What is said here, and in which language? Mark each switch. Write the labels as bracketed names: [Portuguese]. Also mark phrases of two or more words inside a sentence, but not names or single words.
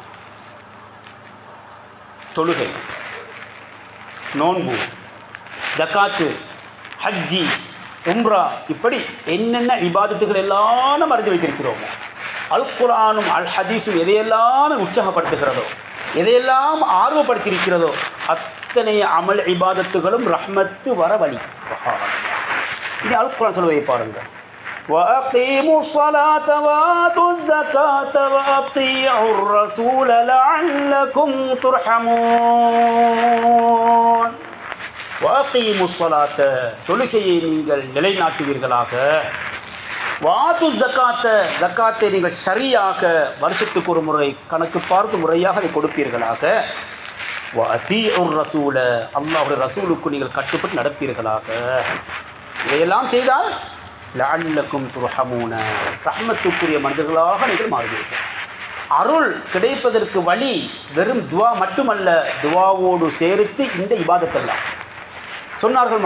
[Tamil] தொழுகை, நோன்பு, ஜகாத்து, ஹஜ்ஜி, உம்ரா, இப்படி என்னென்ன இபாதத்துகள் எல்லாம் அறிந்து வைத்திருக்கிறோமோ, அல் குர்ஆனும் அல் ஹதீஸும் எதையெல்லாம் உற்சாகப்படுத்துகிறதோ, எதையெல்லாம் ஆர்வப்படுத்தியிருக்கிறதோ அத்தனை அமல் இபாதத்துகளும் ரஹ்மத்து வர வழி. இது அல் குர்ஆன் சொல்வதை பாருங்கள். [Arabic] وَأَقِيمُوا الصَّلَاةَ وَآتُوا الزَّكَاةَ وَأَطِيعُوا الرَّسُولَ لَعَلَّكُمْ تُرْحَمُونَ. وَأَقِيمُوا الصَّلَاةَ, [Tamil] தொழுகையை நீங்கள் நிலைநாட்டுவீர்களாக. [Arabic] وَآتُوا الزَّكَاةَ, [Tamil] ஜக்காத்தை நீங்கள் சரியாக வருஷத்துக்கு ஒரு முறை கணக்கு பார்த்து முறையாக அதை கொடுப்பீர்களாக. [Arabic] وَأَطِيعُوا الرَّسُولَ, [Tamil] அல்லாஹ்வுடைய ரசூலுக்கு நீங்கள் கட்டுப்பட்டு நடப்பீர்களாக. இதையெல்லாம் செய்தால் [Arabic] لعلكم ترحمون, [Tamil] ரஹ்மத்துக்குரிய மனிதர்களாக நீங்கள் மாறுவீர்கள். அருள் கிடைப்பதற்கு வழி வெறும் துவா மட்டுமல்ல, துவாவோடு சேர்த்து இந்த இபாதத்தெல்லாம் சொன்னார்கள்.